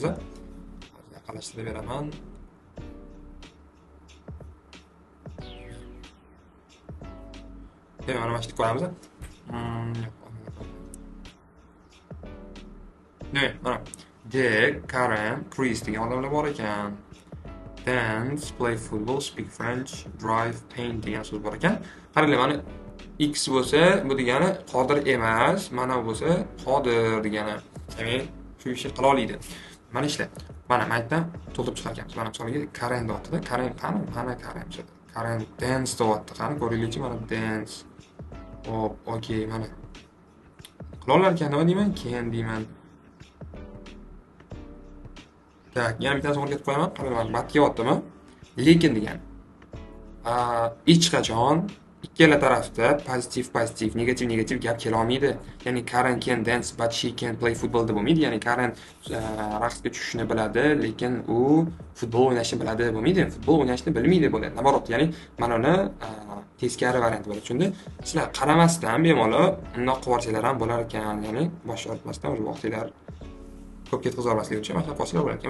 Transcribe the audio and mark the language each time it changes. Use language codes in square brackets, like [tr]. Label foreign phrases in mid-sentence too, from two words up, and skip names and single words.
[uz] Yaqinlashtirib beraman. Demak, mana shuni ko'ramiz. Demak, mana Jack, Karen, Chris degan odamlar bor ekan. [en] Dance, play football, speak French, drive, paint [uz] degan so'z bor ekan. Qaranglar, mana X bo'lsa, bu degani qodir emas, mana bo'lsa qodir degani. Demak, shu ishni qila oladi. Mana ishla. Mana maytdan to'ldirib chiqar ekanmiz. Mana misolga Karen deyapti-da. Karen qani? Mana Karen. Karen dance deyapti. Qani ko'ringlarchi, mana dance. Hop, okey, mana. Qila olar ekan, nima deyman? Keyin deyman. Tak, yana bittasini o'rgatib qo'yaman. Qarang, matga yotdimi? Lekin degan. Hech qachon ikkala tarafda pozitiv, negativ gap kela olmaydi. [en] Ya'ni Karen can dance but she can't play football [uz] deb bo'lmaydi. Ya'ni Karen raqsga tushishni biladi, lekin u futbol o'ynashni biladi bo'lmaydi. Futbol o'ynashni bilmaydi bo'ladi. Naborot, ya'ni mana uni teskari variant bo'ladi. Shunda sizlar qaramasdan bemalol undoq qilib yuborsanglar ham bo'lar ekan. Ya'ni bosh yormasdan o'z vaqtinglar ko'p ketkazib olmaslik uchun mana qo'shilib bo'lar ekan.